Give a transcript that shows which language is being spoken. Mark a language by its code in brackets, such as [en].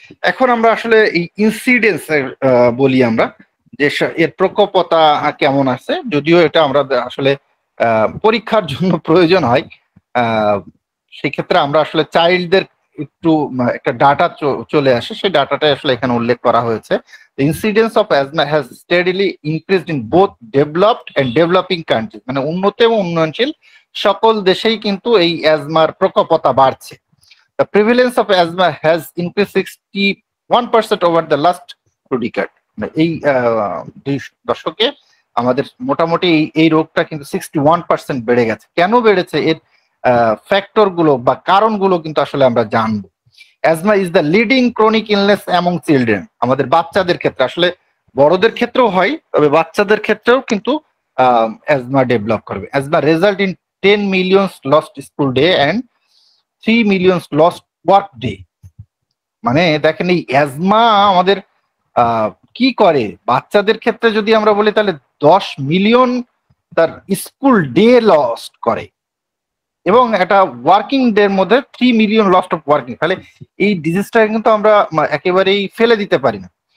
[bn] এখন আমরা আসলে এই ইনসিডেন্স বলি আমরা, যে এর প্রকোপতা কেমন আছে, যদিও এটা আমরা আসলে পরীক্ষার জন্য প্রয়োজন হয়, সেক্ষেত্রে আমরা আসলে চাইল্ডদের একটু একটা ডাটা চলে আসে, সেই ডাটাটা আসলে এখানে উল্লেখ করা হয়েছে। [en] incidence of asthma has steadily increased in both developed and developing country, [bn] মানে উন্নত এবং উন্নয়নশীল সকল দেশেই কিন্তু এই অ্যাজমার প্রকোপতা বাড়ছে। [en] The prevalence of asthma has increased 61% over the last 2 decades. [bn] এই 2 দশকে আমাদের মোটামুটি এই রোগটা কিন্তু 61% বেড়ে গেছে। কেন বেড়েছে এর ফ্যাক্টর গুলো বা কারণগুলো কিন্তু আসলে আমরা জানবো। [en] Asthma is the leading chronic illness among children. [bn] আমাদের বাচ্চাদের ক্ষেত্রে, আসলে বড়দের ক্ষেত্রেও হয়, তবে বাচ্চাদের ক্ষেত্রেও কিন্তু অ্যাজমা ডেভেলপ করবে। [en] Asthma result in 10 million lost school day and 3 million lost work day। [bn] মানে দেখেন এই অ্যাজমা আমাদের কি করে, বাচ্চাদের ক্ষেত্রে যদি আমরা বলি তাহলে 10 মিলিয়ন তার স্কুল ডে লস্ট করে, এবং একটা ওয়ার্কিং ডে এর মধ্যে 3 মিলিয়ন লস্ট অফ ওয়ার্কিং। তাহলে এই ডিজিজটা কিন্তু আমরা একেবারেই ফেলে দিতে পারি না।